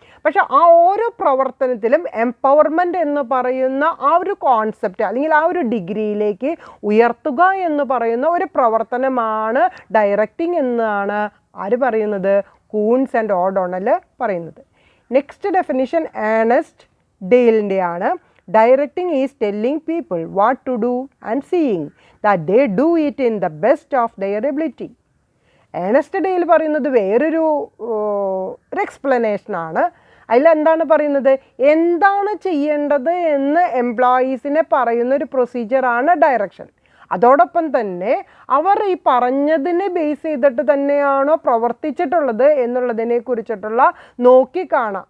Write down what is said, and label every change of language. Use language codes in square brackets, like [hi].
[ml] പക്ഷെ ആ ഓരോ പ്രവർത്തനത്തിലും എംപവർമെൻ്റ് എന്ന് പറയുന്ന ആ ഒരു കോൺസെപ്റ്റ് അല്ലെങ്കിൽ ആ ഒരു ഡിഗ്രിയിലേക്ക് ഉയർത്തുക എന്ന് പറയുന്ന ഒരു പ്രവർത്തനമാണ് ഡയറക്റ്റിംഗ് എന്നാണ് ആര് പറയുന്നത്? കൂൺസ് ആൻഡ് ഓഡോണൽ പറയുന്നത്. നെക്സ്റ്റ് ഡെഫിനിഷൻ ഏണസ്റ്റ് ഡെയിലിൻ്റെ ആണ്. [en] Directing is telling people what to do and seeing that they do it in the best of their ability. [ml] Ernest Dale പറയുന്നത് വേറൊരു എക്സ്പ്ലനേഷനാണ്. അതിലെന്താണ് പറയുന്നത്? എന്താണ് ചെയ്യേണ്ടത് എന്ന് എംപ്ലോയീസിനെ പറയുന്നൊരു പ്രൊസീജിയറാണ് ഡയറക്ഷൻ. അതോടൊപ്പം തന്നെ അവർ ഈ പറഞ്ഞതിനെ ബേസ് ചെയ്തിട്ട് തന്നെയാണോ പ്രവർത്തിച്ചിട്ടുള്ളത് എന്നുള്ളതിനെ കുറിച്ചിട്ടുള്ള നോക്കിക്കാണുക.